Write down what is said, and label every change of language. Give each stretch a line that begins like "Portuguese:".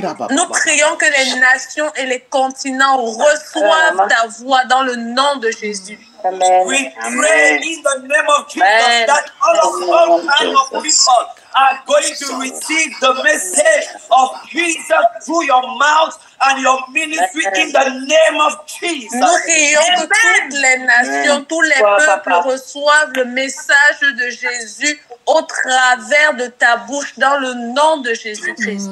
French: Nous prions que les nations et les continents reçoivent ta voix dans le nom de Jésus.
English: We pray in the name of Jesus that all kinds of people are going to receive the message of Jesus through your mouth and your ministry in the name of Jesus.
French: Nous prions que toutes les nations, tous les peuples reçoivent le message de Jésus au travers de ta bouche dans le nom de Jésus-Christ.